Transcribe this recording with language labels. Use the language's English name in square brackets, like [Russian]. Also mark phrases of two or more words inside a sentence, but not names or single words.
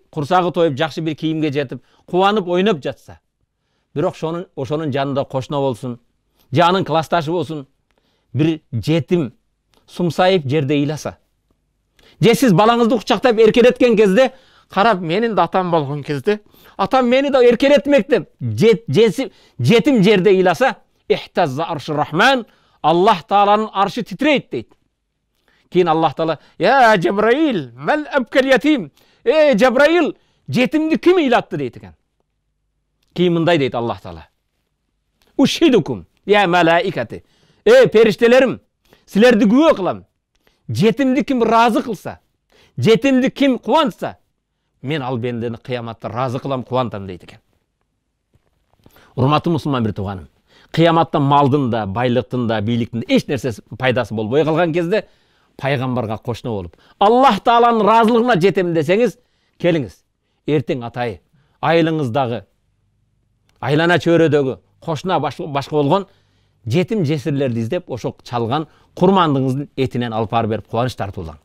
[Kyrgyz] курсагы тоюп, жакшы бир кийимге жетип, кубанып ойноп жатса, бирок ошонун жанында кошуна болсун, же анын классташы болсун, бир жетим сумсайып жерде ыйласа, же сиз балаңызды кучактап эркелеткен кезде, карап менин да атам болгон кезде, атам мени да эркелетмек деп, жетим жерде ыйласа, [Arabic] اهتز عرش الرحمن, [Kyrgyz] Аллах Тааланын аршы титрейт дейт. Кийин Аллах Таала, [Arabic] يا جبرائيل، من أبكى اليتيم. [Kyrgyz] Джабраил, жетимди ким ыйлатты дейт экен. Кийин мындай дейт Аллах Таала. [Arabic] أشهدكم يا ملائكتي. Периштелерим, [Kyrgyz] силерди күбө кылам. Жетимди ким разы кылса, жетимди ким кубантса, мен ал бендени кыяматта разы кылам, кубантам дейт экен. Урматтуу мусулман бир тууганым, кыяматта малдын да, байлыктын да, бийликтин эч нерсеси пайдасы болбой калган кезде пайгамбарга кошуна болуп, Аллах Тааланын разылыгына жетем десеңиз, келиңиз, эртең атайы, айылыңыздагы, айлана чөйрөдөгү кошуна башка болгон жетим жесирлерди издеп, ошо чалган курмандыгыңыздын этинен алып барып берип кубаныч тартуулаң.